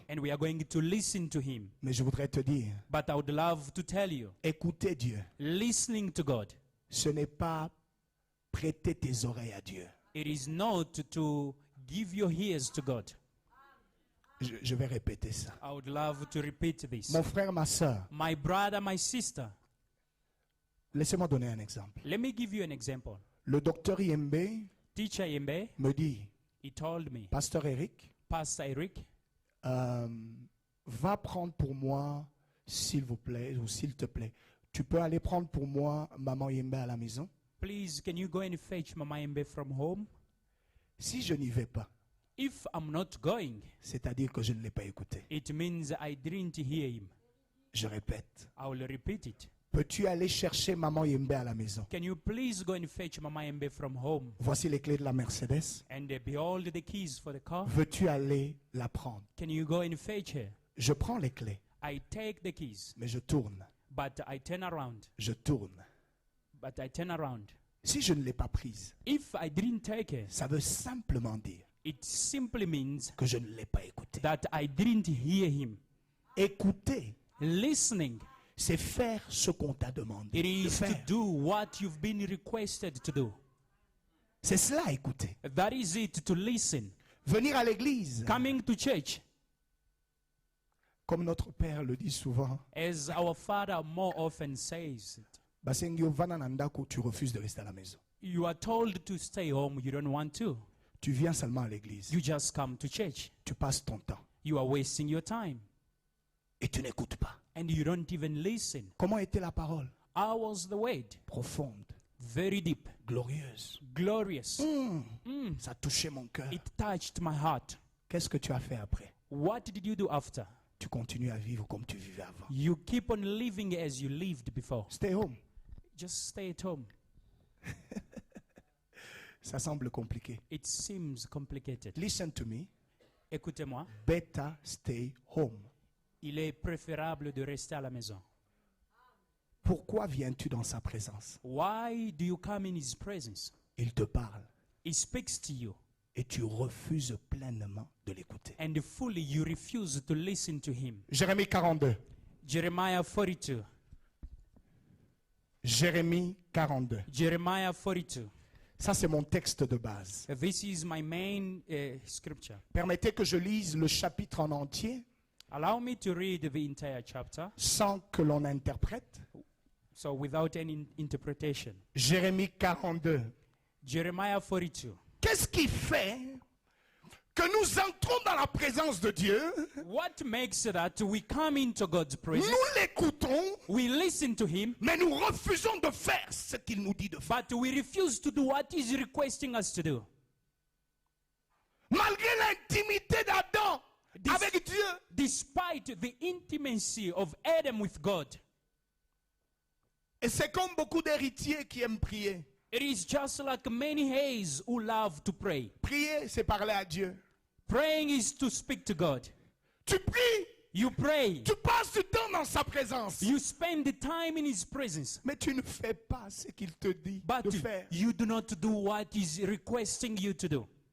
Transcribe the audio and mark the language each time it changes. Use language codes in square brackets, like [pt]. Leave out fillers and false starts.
[en] and we are going to listen to him. [fr] Mais je voudrais te dire, [en] But I would love to tell you, [fr] écouter Dieu, [en] listening to God, [fr] ce n'est pas prêter tes oreilles à Dieu. [en] it is not to give your ears to God. [fr] Je vais répéter ça. [en] I would love to repeat this. [fr] Mon frère, ma soeur, [en] My brother, my sister, [fr] laissez-moi donner un exemple. [en] let me give you an example. [fr] Le docteur Yembe [en] Teacher Yembe, [fr] me dit, [en] he told me, [fr] Pasteur Eric, [en] Pastor Eric, [fr] va prendre pour moi, s'il vous plaît, ou s'il te plaît, tu peux aller prendre pour moi maman Yembe à la maison? [en] please, can you go and fetch Mama Yembe from home? [fr] Si je n'y vais pas, [en] If I'm not going, [fr] c'est-à-dire que je ne l'ai pas écouté. [en] it means I didn't hear him. [fr] Je répète, [en] I will repeat it. [fr] peux-tu aller chercher maman Yembe à la maison? [en] Can you please go and fetch Mama Yembe from home? [fr] Voici les clés de la Mercedes. [en] And behold the keys for the car. [fr] Veux-tu aller la prendre? [en] Can you go and fetch her? [fr] Je prends les clés, [en] I take the keys, [fr] mais je tourne, [en] but I turn around. [fr] je tourne. [en] But I turn around. [fr] Si je ne l'ai pas prise, [en] If I didn't take her, [fr] ça veut simplement dire [en] it simply means [fr] que je ne l'ai pas écouté. [en] that I didn't hear him. [fr] Écouter, [en] Listening, [fr] c'est faire ce qu'on t'a demandé [en] it [fr] de [en] is to [fr] faire. [en] do what you've been requested to do. [fr] C'est cela, écouter. [en] That is it, to listen. [fr] Venir à l'église, [en] Coming to church, [fr] comme notre Père le dit souvent, [en] as our Father more often says, [ln] Basengio vana na ndako, [fr] tu refuses de rester à la maison. [en] you are told to stay home, you don't want to. [fr] Tu viens seulement à l'église, [en] You just come to church. [fr] tu passes ton temps [en] You are wasting your time, [fr] et tu n'écoutes pas. [en] and you don't even listen. [fr] Comment était la parole? [en] How was the word? [fr] Profonde, [en] Very deep, [fr] glorieuse. [en] glorious. [fr] Ça touchait mon cœur. [en] It touched my heart. [fr] Qu'est-ce que tu as fait après? [en] What did you do after? [fr] Tu continues à vivre comme tu vivais avant. [en] You keep on living as you lived before. Stay home. Just stay at home. [fr] Ça semble compliqué. [en] It seems complicated. Listen to me. [fr] Écoutez-moi, [en] Better stay home. [fr] il est préférable de rester à la maison. Pourquoi viens-tu dans sa présence? [en] Why do you come in his presence? [fr] Il te parle [en] He speaks to you, [fr] et tu refuses pleinement de l'écouter. [en] and fully you refuse to listen to him. [fr] Jérémie 42. [en] Jeremiah 42. [fr] Jérémie 42. [en] Jeremiah 42. [fr] Ça, c'est mon texte de base. [en] This is my main scripture. [fr] Permettez que je lise le chapitre en entier [en] Allow me to read the entire chapter, [fr] sans que l'on interprète. [en] so without any interpretation. [fr] Jérémie 42. [en] Jeremiah 42. [fr] Qu'est-ce qui fait que nous entrons dans la présence de Dieu, [en] What makes that we come into God's presence, [fr] nous l'écoutons, [en] we listen to him, [fr] mais nous refusons de faire ce qu'il nous dit de faire. [en] but we refuse to do what he's requesting us to do? [fr] Malgré l'intimité d'Adam avec Dieu, [en] Despite the intimacy of Adam with God. [fr] et c'est comme beaucoup d'héritiers qui aiment prier. [en] It is just like many heirs who love to pray. [fr] Prier, c'est parler à Dieu. [en] Praying is to speak to God. [fr] Tu pries, [en] You pray. [fr] tu passes du temps dans sa présence, [en] You spend the time in his presence. [fr] mais tu ne fais pas ce qu'il te dit [en] But [fr] de faire. [en] you do not do what he's requesting you to do.